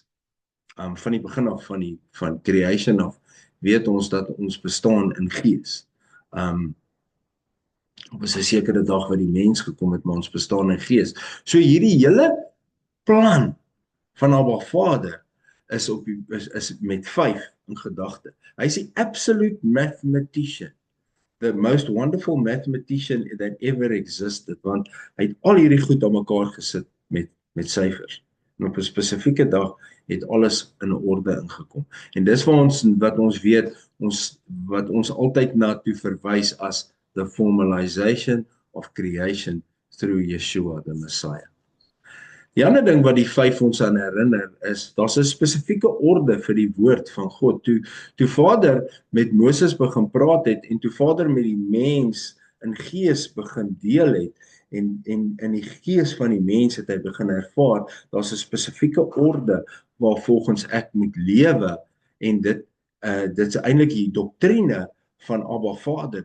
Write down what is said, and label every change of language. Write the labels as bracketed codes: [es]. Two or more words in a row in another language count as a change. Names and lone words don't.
[af] Van die begin af van creation af weet ons dat ons bestaan in gees. Op 'n sekere dag wat die mens gekom het, maar ons bestaan in gees. So hierdie hele plan van Abba Vader is met 5 in gedagte. Hy is die absolute mathematician. [en] The most wonderful mathematician that ever existed, [af] want hy het al hierdie goed aan mekaar gesit met syfers. En op 'n spesifieke dag het alles in orde ingekom. En dis wat ons weet, wat ons altyd na toe verwys as [en] the formalization of creation through Yeshua the Messiah. [af] Die ander ding wat die 5 ons aan herinner is, daar's 'n spesifieke orde vir die woord van God. Toe Vader met Moses begin praat het en toe Vader met die mens in gees begin deel het en in die gees van die mens het hy begin ervaar, daar's 'n spesifieke orde waar volgens ek moet lewe en dit is eintlik die doktrine van Abba Vader.